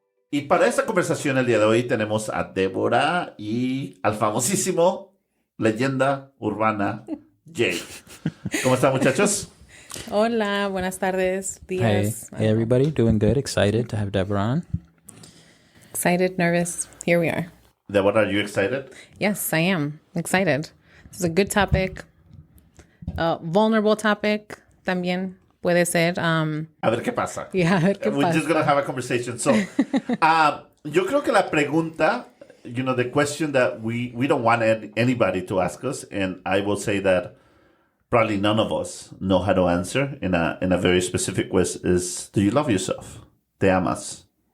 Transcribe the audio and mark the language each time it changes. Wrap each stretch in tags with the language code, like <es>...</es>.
<es>Y para esta conversación el día de hoy tenemos a Deborah y al famosísimo leyenda urbana Jake. ¿Cómo están, muchachos? Hola, buenas tardes, días.</es> <en>Hey everybody, doing good, excited to have Deborah on. Excited, nervous, here we are. Deborah, are you excited? Yes, I am excited. This is a good topic, vulnerable topic</en> <es>también puede ser. A ver qué pasa. Yeah, a ver qué</es> <en>We're</en> <es>pasa.</es> <en>just going to have a conversation. So,</en> <es>yo creo que la pregunta,</es> <en>the question that we don't want anybody to ask us, and I will say that probably none of us know how to answer in a very specific way is, do you love yourself?</en> <es>¿Te amas?</es>